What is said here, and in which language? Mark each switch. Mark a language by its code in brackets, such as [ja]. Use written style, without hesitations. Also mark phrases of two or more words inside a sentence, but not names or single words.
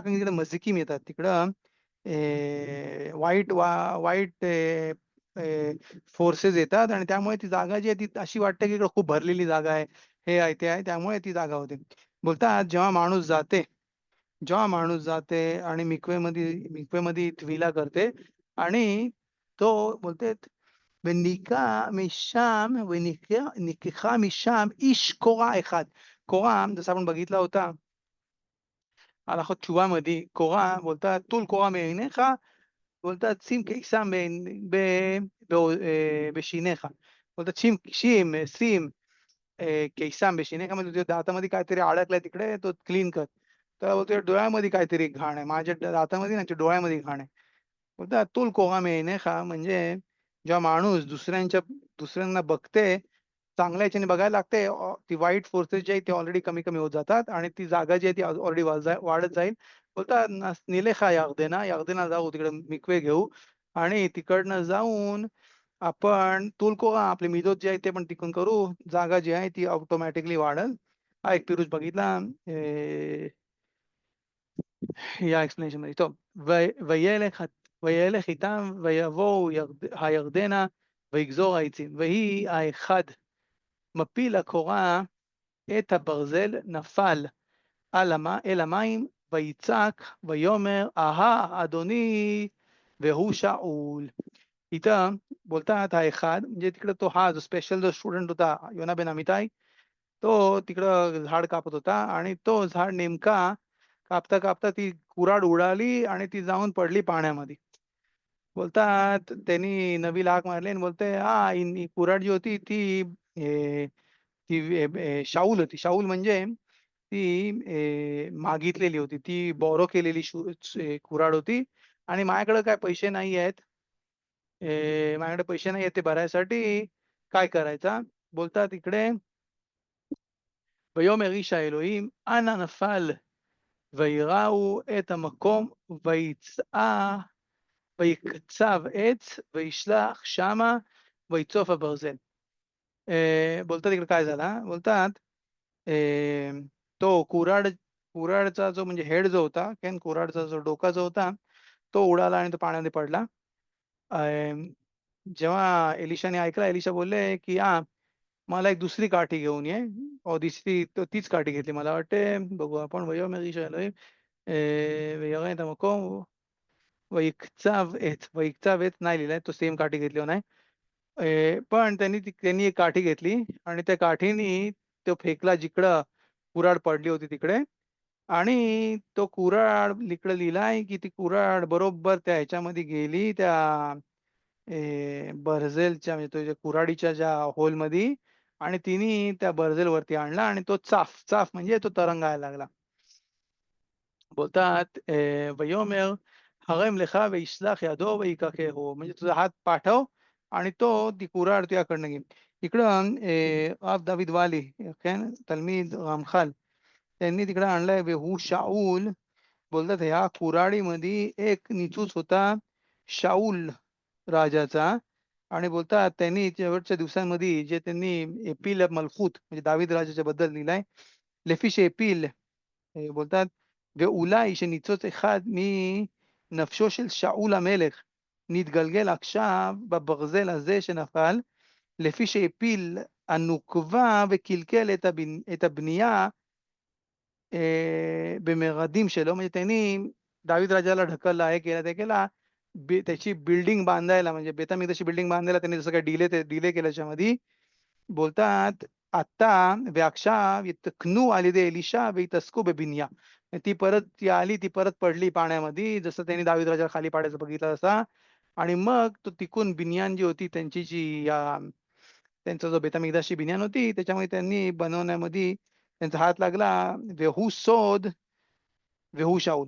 [mr] कारण तिकडे मजिकीम येतात. तिकडं वाईट फोर्सेस येतात आणि त्यामुळे ती जागा जी आहे ती अशी वाटते, की इकडे खूप भरलेली जागा आहे. हे आहे, ते आहे. त्यामुळे ती जागा होते. बोलतात जेव्हा माणूस जाते आणि मिक्वेमध्ये ट्विला करते आणि तो बोलते [he] וניקחה משם איש קורה אחד. קורה, [mr] जसं आपण बघितला होता [he] הלכות תשובה קורה [mr] बोलतात [he] טול קורה מעיניך, [mr] बोलतात [he] שים קיסם בשיניך. [mr] बोलतात [he] שים קיסם [mr] बशिनेका म्हणजे तुझ्या दातामध्ये काहीतरी अडकलंय तिकडे तो क्लीन कर. त्याला बोलतोय डोळ्यामध्ये काहीतरी घाण आहे. माझ्या दातामध्ये नाही, डोळ्यामध्ये घाण आहे. बोलतात [he] "טול קורה מעיניך" [mr] म्हणजे जेव्हा माणूस दुसऱ्यांना बघते, चांगल्या ह्याच्याने बघायला लागते, ती वाईट फोर्सेस जी आहेत ती ऑलरेडी कमी-कमी होत जातात आणि ती जागा जी आहे ती ऑलरेडी वाढत जाईल. बोलतात [he] "נלכה ירדנה" [mr] यर्देनाला जाऊ, तिकडे मिकवे घेऊ आणि तिकडनं जाऊन आपण तुलकोआ आपले मिदोत जे आहे ते पण तिकडून करू. जागा जी आहे ती ऑटोमॅटिकली वाढेल. हा एक पिरुष बघितला या एक्सप्लेनेशनमध्ये. [he] טוב, וילך איתם ויבואו הירדנה ויגזור העצים. ויהי האחד מפיל הקורה את הברזל נפל אל המים ויצעק ויאמר אהה אדוני והוא שאול. [mr] इथं बोलतात हा एखाद म्हणजे तिकडे तो हा जो स्पेशल जो स्टुडंट होता योना बेन अमिताई, तो तिकडं झाड कापत होता आणि तो झाड नेमका कापता ती कुऱ्हाड उडाली आणि ती जाऊन पडली पाण्यामध्ये. बोलतात त्यांनी नवीला हाक मारली आणि बोलतोय, "हां, ही कुऱ्हाड जी होती ती ती शाऊल होती." शाऊल म्हणजे ती मागितलेली होती. ती बॉरो केलेली कुऱ्हाड होती आणि माझ्याकडे काय पैसे नाही आहेत. माझ्याकडे पैसे नाही आहेत ते भरायसाठी काय करायचा? बोलतात इकडे, [he] "ויאמר איש האלוהים אנה נפל ויראו את המקום ויקצב עץ וישלח שמה ויצוף הברזל." [mr] बोलतात इकडे काय झालं हां? बोलतात तो कुऱ्हाडचा जो म्हणजे हेड जो होता, कुऱ्हाडचा जो डोका जो होता, तो उडाला आणि तो पाण्यामध्ये पडला. अ, जेव्हा एलिशाने ऐकलं, एलिशा बोलले, की "हां, मला एक दुसरी काठी घेऊन ये." दुसरी तीच काठी घेतली. मला वाटते बघू आपण [he] "ויאמר איש האלוהים ויראה את המקום ויקצב עץ" [mr] नाही लिहिलंय, तो सेम काठी घेतली नाही. पण त्यांनी एक काठी घेतली आणि त्या काठीनी तो फेकला जिकडं कुऱ्हाड पडली होती तिकडे आणि तो कुऱ्हाड इकडे लिहिलाय, की ती कुऱ्हाड बरोबर त्या ह्याच्यामध्ये गेली त्या बर्झेलच्या म्हणजे तो कुऱ्हाडीच्या ज्या होलमध्ये आणि तिने त्या बर्झेलवरती आणला आणि तो चाफ, चाफ म्हणजे तो तरंगायला लागला. बोलतात [he] "ויאמר הרם לך וישלח यदो ויקחהו" [mr] म्हणजे तुझा हात पाठव आणि तो ती कुऱ्हाड तुझ्याकडनं घेईल. इकडं रब दावीद वाली तल्मीद रामखाल त्यांनी तिकडे आणलाय [he] והוא שאול [mr] बोलतात ह्या कुऱ्हाडीमध्ये एक निचूच होता शाऊल राजाचा आणि बोलतात त्यांनी शेवटच्या दिवसांमध्ये जे त्यांनी एपील मलखूत म्हणजे दावीद राजाच्या बद्दल लिहिलंय लेफिश एपील बोलतात [he] ואולי שניצוץ אחד מנפשו של שאול המלך נתגלגל עכשיו בברזל הזה שנפל, לפי שהפיל הנוקבה וקלקל את הבנייה במרדים שלו, [mr] म्हणजे त्यांनी दावीद राजाला ढकलला, हे केलं, ते केला. त्याची बिल्डिंग बांधायला म्हणजे बेतामिद्दाची बिल्डिंग बांधायला त्यांनी जसं काही डिले केलं त्याच्यामध्ये. बोलतात आता [he] ועכשיו יתקנו על ידי एलिशा ויתעסקू בבנייה. [mr] ती परत ती आली, ती परत पडली पाण्यामध्ये, जसं त्यांनी दावीद राजाला खाली पाडायचं बघितलं तसा. आणि मग तो तिकून बिन्यान जी होती त्यांची त्यांचा जो बेतमिद्दाशची बिन्यान होती, त्याच्यामध्ये त्यांनी बनवण्यामध्ये त्यांचा हात लागला. [he] והוא סוד והוא שאול.